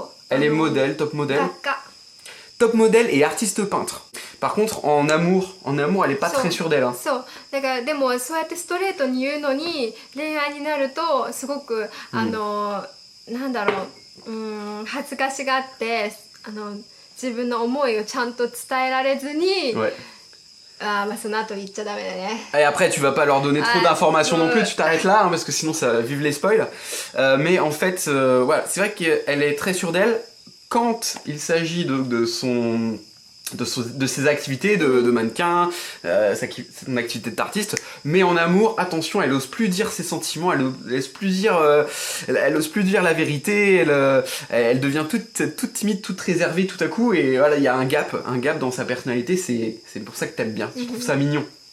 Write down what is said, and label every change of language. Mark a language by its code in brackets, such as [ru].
[fr] Elle est modèle, top modèle. Top modèle et artiste peintre. Par contre, en amour, elle est pas très sûre d'elle. Hein. [ja] だからでもそうやってストレートに言うのに恋愛になるとすごくなんだろう、恥ずかしがって自分の思いをちゃんと伝えられずに。その後言っちゃダメだね。 [fr] Et après, tu vas pas leur donner trop d'informations non plus, tu t'arrêtes là, hein, parce que sinon ça va vivre les spoils. Mais en fait, voilà, c'est vrai qu'elle est très sûre d'elle quand il s'agit de ses activités de mannequin, son activité d'artiste, mais en amour, attention, elle ose plus dire ses sentiments, elle ose plus dire la vérité, elle devient toute timide, toute réservée tout à coup, et voilà, il y a un gap dans sa personnalité, c'est pour ça que t'aimes bien, je trouve ça mignon.